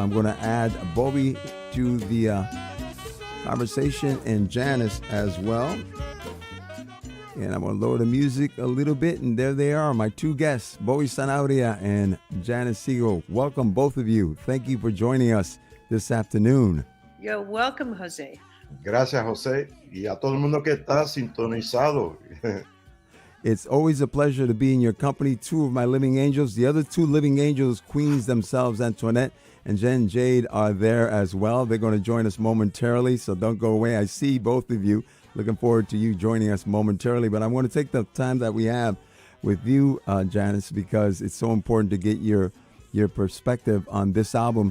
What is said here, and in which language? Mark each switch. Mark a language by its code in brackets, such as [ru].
[en] I'm going to add Bobby to the conversation and Janice as well. And I'm going to lower the music a little bit. And there they are, my two guests, Bowie Sanabria and Janice Siegel. Welcome, both of you. Thank you for joining us this afternoon. You're welcome, Jose. [es] Gracias, José, y a todo el mundo que está sintonizado. [en] It's always a pleasure to be in your company. Two of my living angels. The other two living angels, queens themselves, Antoinette and Jen Jade, are there as well. They're going to join us momentarily, so don't go away. I see both of you. Looking forward to you joining us momentarily. But I want to take the time that we have with you, Janice, because it's so important to get your perspective on this album.